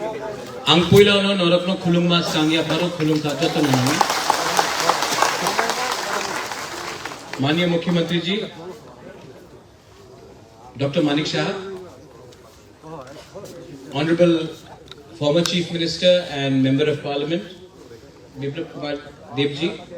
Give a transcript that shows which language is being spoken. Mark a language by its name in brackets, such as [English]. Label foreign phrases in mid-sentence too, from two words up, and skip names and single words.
[Kok Borok] Angpuila no norakno khulungma sangya paro khulungka joto nami. [Hindi] माननीय मुख्यमंत्री जी [English] डॉक्टर मानिक शाह, Honorable former Chief Minister and Member of Parliament बिप्लब कुमार देव जी,